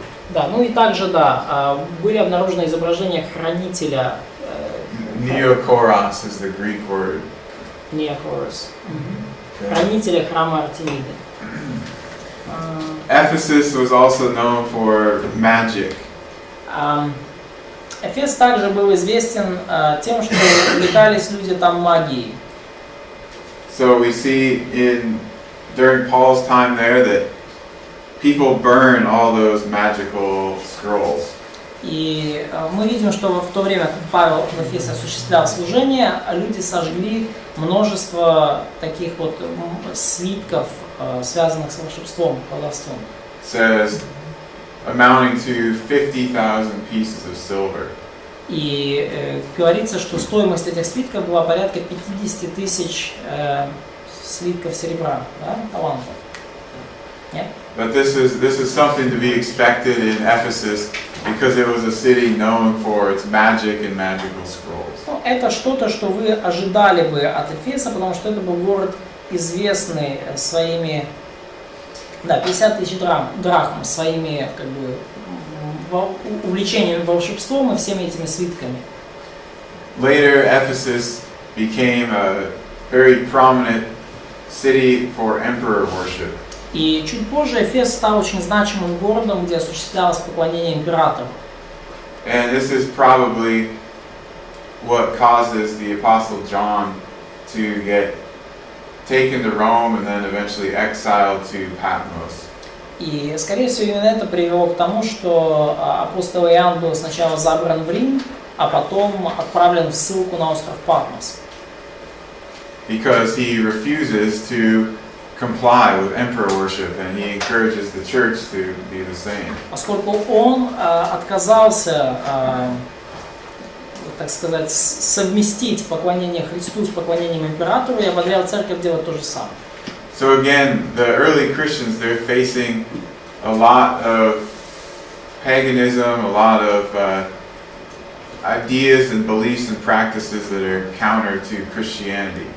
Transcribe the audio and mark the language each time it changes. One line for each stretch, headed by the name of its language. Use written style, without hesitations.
Russian: Да, ну и также, да, были обнаружены изображения хранителя.
English: Neokoros is the Greek word. Neokoros. Okay.
Russian: Хранителя храма Артемиды.
English: Ephesus was also known for magic.
Russian: Эфес также был известен тем, что увлекались люди там магией.
English: So we see during Paul's time there that people burn all those magical scrolls.
Russian: И мы видим, что в то время, как Павел в Эфесе осуществлял служение, люди сожгли множество таких вот свитков, связанных с волшебством, колдовством.
English: Says amounting to 50,000 pieces of silver.
Russian: И говорится, что стоимость этих свитков была порядка 50 тысяч слитков серебра, да, талантов. Нет?
English: But this is something to be expected in Ephesus because it was a city known for its magic and magical scrolls.
Russian: Ну, это что-то, что вы ожидали бы от Эфеса, потому что это был город, известный своими, 50 тысяч драхм, своими, как бы, увлечениями волшебством и всеми этими свитками.
English: Later, Ephesus became a very prominent city for emperor worship.
Russian: И чуть позже Эфес стал очень значимым городом, где осуществлялось поклонение императору.
English: And this is probably what causes the Apostle John to get taken to Rome and then eventually exiled to Patmos.
Russian: И, скорее всего, именно это привело к тому, что апостол Иоанн был сначала забран в Рим, а потом отправлен в ссылку на остров Патмос.
English: Because he refuses to comply with emperor worship, and he encourages the church to be the same.
Russian: Поскольку он отказался, так сказать, совместить поклонение Христу с поклонением императору, и ободрял церковь делать то же самое.
English: So again, the early Christians, they're facing a lot of paganism, a lot of ideas and beliefs and practices that are counter to Christianity.